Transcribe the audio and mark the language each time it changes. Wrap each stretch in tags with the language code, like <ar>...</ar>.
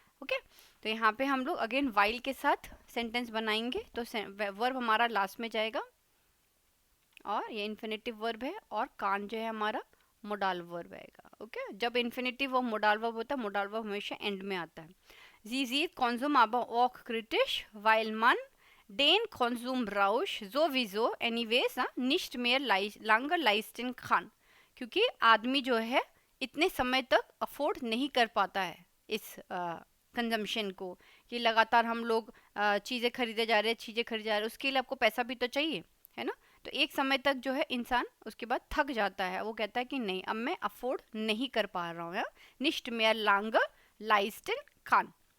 <hi>Okay, तो यहाँ पे हम लोग अगेन वाइल के साथ सेंटेंस बनाएंगे। तो वर्ब हमारा लास्ट में जाएगा और ये इन्फिनेटिव वर्ब है, और कान जो है हमारा मोडाल वर्ब आएगा। ओके, जब इन्फिनेटिव और मोडाल वर्ब होता है, मोडाल वर्ब हमेशा एंड में आता है।</hi> <de>Sie sieht Konsum aber auch kritisch, weil man den Konsumrausch sowieso anyways nicht mehr lange leisten kann।</de> <hi>क्योंकि आदमी जो है इतने समय तक अफोर्ड नहीं कर पाता है इस कंजम्पशन को, कि लगातार हम लोग चीज़ें खरीदे जा रहे हैं, उसके लिए आपको पैसा भी तो चाहिए, है ना। तो एक समय तक जो है इंसान उसके बाद थक जाता है, वो कहता है कि नहीं अब मैं अफोर्ड नहीं कर पा रहा हूँ,</hi> <de>निश्ट मेयर लांग लाइस्टन खान।</de>